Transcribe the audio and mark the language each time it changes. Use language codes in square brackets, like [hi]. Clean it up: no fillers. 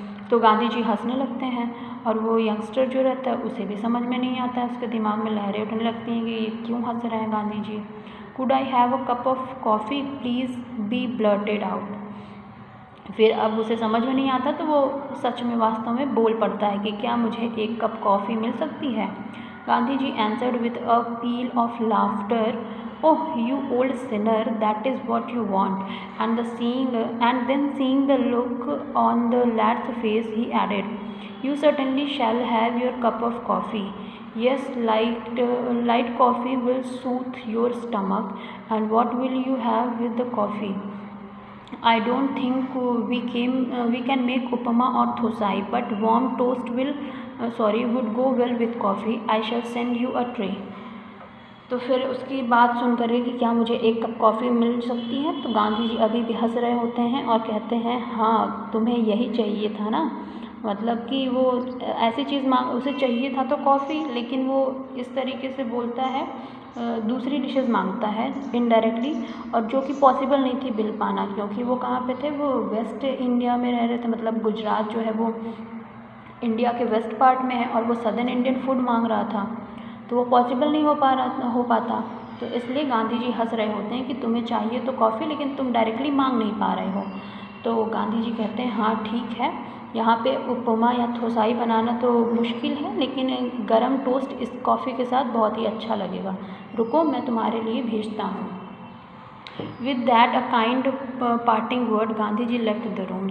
[hi] तो गांधी जी हंसने लगते हैं और वो यंगस्टर जो रहता है उसे भी समझ में नहीं आता है, उसके दिमाग में लहरें उठने लगती हैं कि ये क्यों हंस रहे हैं Gandhi ji. [en] Could I have a cup of coffee please be blurted out. [hi] फिर अब उसे समझ में नहीं आता तो वो सच में वास्तव में बोल पड़ता है कि क्या मुझे एक कप कॉफ़ी मिल सकती है। [en] Gandhi ji answered with a peal of laughter, oh you old sinner, that is what you want. And then seeing the look on the lad's face, he added, you certainly shall have your cup of coffee. Yes, light coffee will soothe your stomach. And what will you have with the coffee? I don't think we can make upama or thosai, but warm toast would go well with coffee. I shall send you a tray. [hi] तो फिर उसकी बात सुन कर कि क्या मुझे एक cup coffee मिल सकती है, तो गांधी जी अभी भी हंस रहे होते हैं और कहते हैं हाँ तुम्हें यही चाहिए था ना। मतलब कि वो ऐसी चीज़ उसे चाहिए था तो कॉफ़ी, लेकिन वो इस तरीके से बोलता है, दूसरी डिशेज़ मांगता है इनडायरेक्टली, और जो कि पॉसिबल नहीं थी बिल पाना, क्योंकि वो कहाँ पे थे, वो वेस्ट इंडिया में रह रहे थे। मतलब गुजरात जो है वो इंडिया के वेस्ट पार्ट में है और वो सदर्न इंडियन फूड मांग रहा था, तो वो पॉसिबल नहीं हो पाता। तो इसलिए गांधी जी हंस रहे होते हैं कि तुम्हें चाहिए तो कॉफ़ी, लेकिन तुम डायरेक्टली मांग नहीं पा रहे हो। तो गांधी जी कहते हैं हाँ ठीक है, यहाँ पे उपमा या थोसाई बनाना तो मुश्किल है, लेकिन गरम टोस्ट इस कॉफ़ी के साथ बहुत ही अच्छा लगेगा, रुको मैं तुम्हारे लिए भेजता हूँ। [en] With that a kind parting word, Gandhiji left the room.